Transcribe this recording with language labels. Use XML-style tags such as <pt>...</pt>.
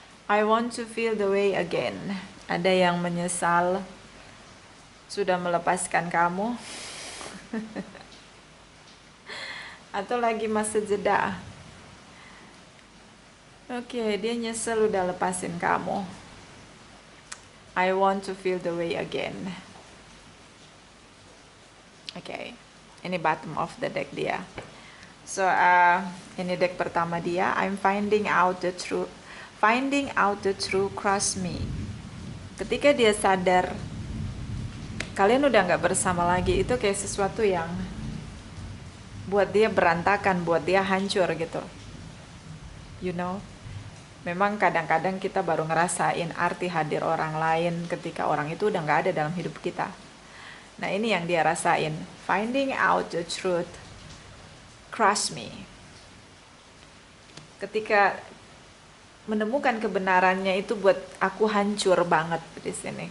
<en>I want to feel the way again.</en> <id>Ada yang menyesal sudah melepaskan kamu atau lagi masa jeda. Oke, dia nyesel udah lepasin kamu.</id> <en>I want to feel the way again.</en> <id>Oke, ini</id> <en>bottom of the deck</en> <id>dia. So, ini deck pertama dia.</id> <en>I'm finding out the truth. Finding out the truth, trust me.</en> <id>Ketika dia sadar kalian udah nggak bersama lagi, itu kayak sesuatu yang buat dia berantakan, buat dia hancur gitu.</id> <en>You know,</en> <id>memang kadang-kadang kita baru ngerasain arti hadir orang lain ketika orang itu udah nggak ada dalam hidup kita. Nah, ini yang dia rasain.</id> <en>Finding out the truth, trust me.</en> <id>Ketika menemukan kebenarannya itu buat aku hancur banget di sini.</id>